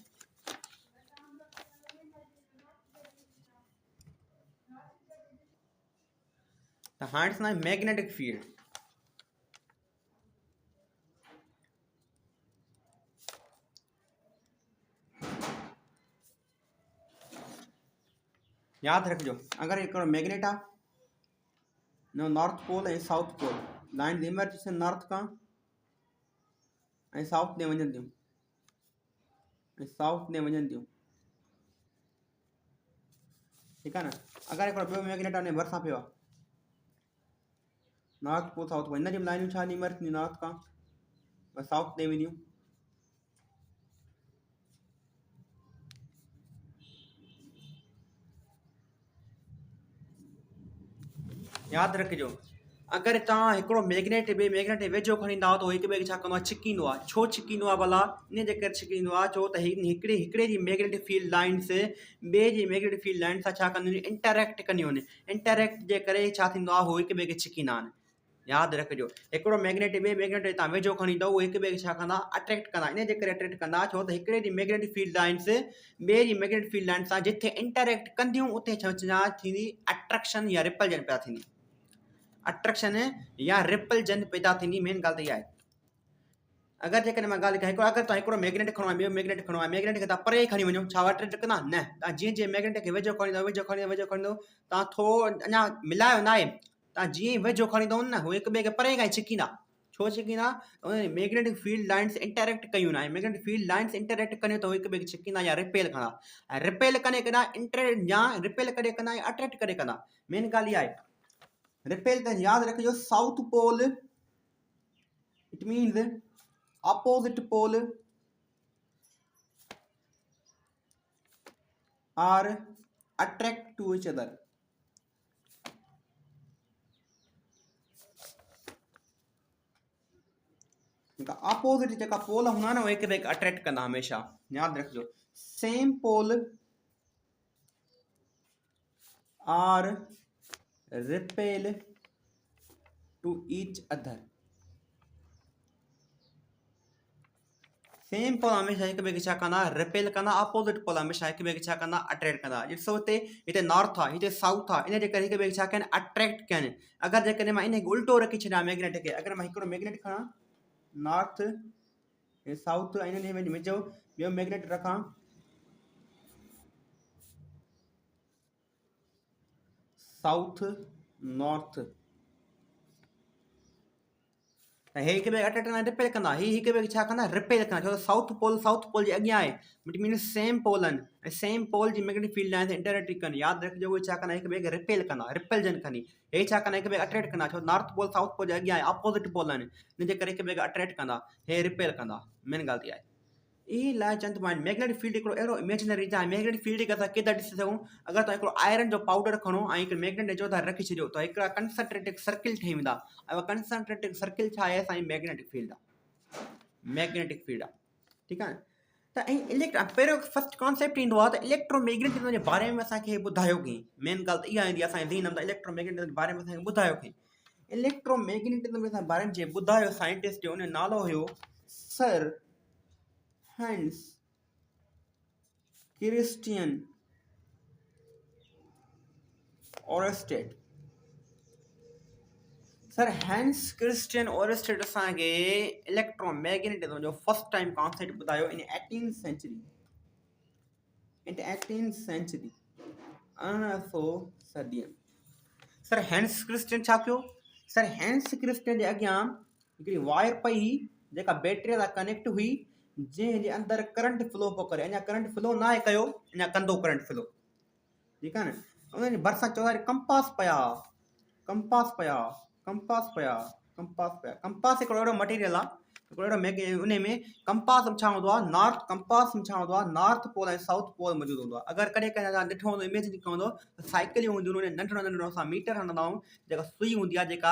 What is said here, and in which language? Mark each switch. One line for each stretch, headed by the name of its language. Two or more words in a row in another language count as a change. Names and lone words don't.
Sindhi: त हाणे ॾिसंदा
English: magnetic field
Sindhi: यादि रखिजो अगरि हिकिड़ो मैग्नेट आहे न
English: north pole
Sindhi: ऐं
English: south pole line emerge
Sindhi: नॉर्थ खां ऐं साउथ ॾे वञनि थियूं ठीकु आहे न अगरि हिकिड़ो ॿियो मैग्नेट आहे भरिसां पियो आहे
English: north pole south pole
Sindhi: हिन जी लाइनूं छा इमर्ज थींदियूं नॉर्थ खां साउथ ॾे वेंदियूं यादि रखिजो अगरि तव्हां हिकिड़ो मैग्नेट ॿिए मैग्नेट वेझो खणी ईंदा त हिक ॿिए खे छा कंदो आहे छिकींदो आहे छो छिकींदो आहे भला इन जे करे छिकींदो आहे छो त हिकिड़े जी
English: magnetic field lines
Sindhi: ॿिए जी
English: magnetic field line
Sindhi: सां छा कंदियूं आहिनि इंटरेक्ट कंदियूं आहिनि इंटरेक्ट जे करे छा थींदो आहे हू हिक ॿिए खे छिकींदा आहिनि यादि रखिजो हिकिड़ो मैग्नेट ॿिए मैग्नेट तव्हां वेझो खणी ईंदव उहो हिक ॿिए खे छा कंदा अट्रैक्ट कंदा इन जे करे अट्रैक्ट कंदा छो त हिकिड़े जी
English: magnetic field lines
Sindhi: ॿिए जी
English: magnetic field line
Sindhi: सां जिथे इंटरेक्ट कंदियूं उते छा थींदी अट्रैक्शन या रिपल्जन पैदा थींदी अट्रैक्शन या रिपल्जन पैदा थींदी मेन ॻाल्हि त इहा आहे अगरि जेकॾहिं मां ॻाल्हि कयां अगरि तव्हां हिकिड़ो मैग्नेट खणो आहे ॿियो मैग्नेट खणो आहे मैग्नेट खे तव्हां परे खणी वञो छा अट्रैक्ट कंदा न तव्हां जीअं मैग्नेट खे वेझो खणींदव तव्हां थोरो अञा मिलायो न आहे तव्हां जीअं ई वेझो खणींदव न उहे हिक ॿिए खे परे खां ई छिकींदा छो छिकींदा
English: magnetic field lines
Sindhi: इंटरेक्ट कयूं न
English: magnetic field lines
Sindhi: इंटरेक्ट कनि त हिक ॿिए खे छिकींदा या रिपेल कंदा ऐं रिपेल कॾहिं कंदा या रिपेल कॾहिं कंदा या अट्रैक्ट कॾहिं कंदा मेन ॻाल्हि इहा आहे रिपेल त यादि रखिजो
English: south pole it means opposite pole are attract to each other
Sindhi: opposite जेका पोल हूंदा न उहे हिक ॿिए खे अट्रैक्ट कंदा हमेशह यादि रखिजो
English: same pole are repel to each other same pole
Sindhi: हमेशा हिक ॿिए खे छा कंदा रिपेल कंदा
English: opposite pole
Sindhi: हमेशा हिक ॿिए खे छा कंदा अट्रैक्ट कंदा ॾिसो हिते नॉर्थ आहे हिते साउथ आहे इन जे करे हिक ॿिए खे छा कनि अट्रैक्ट कनि अगरि जेकॾहिं मां इन खे उल्टो रखी छॾियां मैग्नेट खे अगरि मां हिकिड़ो मैग्नेट खणां
English: north south
Sindhi: इन्हनि में विझो ॿियो मैग्नेट रखां
English: south north
Sindhi: हे हिक ॿिए खे अट्रैक्ट कंदा रिपेल कंदा ही हिक ॿिए खे छा कंदा रिपेल कंदा छो त
English: south pole
Sindhi: जे अॻियां आहे
English: but means same pole
Sindhi: आहिनि ऐं
English: same pole
Sindhi: जी
English: magnetic field
Sindhi: आहे इंटरेक्ट कनि यादि रखिजो उहे छा कंदा हिक ॿिए खे रिपेल कंदा रिपेलजन कंदी हे छा कंदा हिक ॿिए खे अट्रैक्ट कंदा छो
English: north pole south pole
Sindhi: जे अॻियां आहे
English: opposite pole
Sindhi: आहिनि इन जे करे हिक ॿिए खे अट्रैक्ट कंदा हे रिपेल कंदा मेन ॻाल्हि इहा आहे ई लाइ चंद
English: point magnetic field
Sindhi: हिकिड़ो अहिड़ो इमेजिनरी आहे
English: magnetic field
Sindhi: खे असां केॾा ॾिसी सघूं अगरि तव्हां हिकिड़ो आयरन जो पाउडर खणो ऐं हिकु मैग्नेट जो था रखी छॾियो त हिकिड़ा
English: concentric circle
Sindhi: ठही वेंदा ऐं उहा
English: concentric circle
Sindhi: छा आहे असांजी
English: magnetic field
Sindhi: आहे
English: magnetic field
Sindhi: आहे ठीकु आहे त ऐं पहिरियों
English: first concept
Sindhi: ईंदो आहे त इलेक्ट्रोमैग्नेटिज़म जे बारे में असांखे ॿुधायो कंहिं मेन ॻाल्हि त इहा ईंदी आहे असांजे ज़हन में त इलेक्ट्रोमैग्नेटिज़म जे बारे में असांखे ॿुधायो कंहिं इलेक्ट्रोमैग्नेटिज़म जे बारे में जे ॿुधायो साइंटिस्ट जो उन जो नालो हुयो सर हैंस क्रिस्टियन ओरस्टेड सर हैंस क्रिस्टियन ओरस्टेड असांखे इलेक्ट्रोमैग्नेटिज़म जो
English: first time concept
Sindhi: ॿुधायो
English: in 18th century
Sindhi: 1800 सदी सर हैंस क्रिस्टियन छा कयो सर हैंस क्रिस्टियन जे अॻियां हिकिड़ी वायर पई हुई जेका बैटरीअ सां कनेक्ट हुई जंहिंजे अंदरि
English: current flow
Sindhi: पियो करे अञा
English: current flow
Sindhi: न आहे कयो अञा कंदो
English: current flow
Sindhi: ठीकु आहे न उन जे भरिसां चौधारी कंपास हिकिड़ो अहिड़ो मटीरियल आहे हिकिड़ो अहिड़ो उन में कंपास में छा हूंदो आहे
English: north pole
Sindhi: ऐं
English: south pole
Sindhi: मौजूदु हूंदो आहे अगरि कॾहिं कॾहिं तव्हां ॾिठो हूंदो इमेजिन कयो हूंदो त साइकिलियूं हूंदियूं आहिनि नंढड़ो नंढड़ो असां मीटर हणंदा आहियूं जेका सुई हूंदी आहे जेका